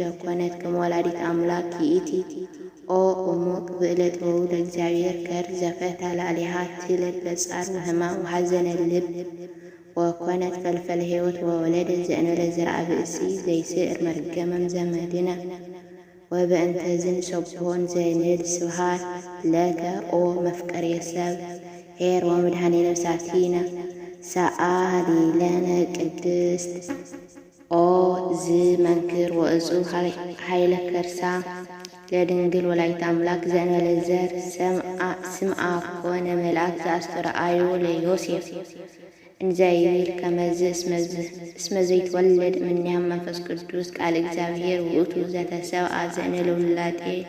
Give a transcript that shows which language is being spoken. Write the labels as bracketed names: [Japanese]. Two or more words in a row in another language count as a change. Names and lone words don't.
[Geez] ኮነት ከመ ወላዲተ አምላክ ይእቲ ኦ እሙቅ ብዕለተ ወውእቱ እግዚአብሔር ከር ዘፈታ ላዕሌሃ ትለድ በጻር ወሕማም ወሐዘነ ልብ ወኮነት ፈልፈለ ሕይወት ወወለደ ዘእንበለ ዘርአ ብእሲ ዘይስዕር መርገመም ዘመድነ ወበእንተ ዝንሰብሖን ዘንብል ስብሐት ለከ ኦ መፍቀሬ ሰብ ኄር ወመድኃኒነ ነፍሳቲነ ሰአሊ ለነ ቅድስት ኦ ዝመንክር ወእጹብ ኃይለ ከርሳ ለድንግል ወላዲተ አምላክ ዘእንበለ ዘር ስምዓ ኮነ መልአክ ዘአስተርአዮ ለዮሴፍ እንዘይብል ከመዝ እስመ ዘይትወለድ እምኔሃ መንፈስ ቅዱስ ቃል እግዚአብሔር ውእቱ ዘተሰብአ ዘእንበለ ውላጤ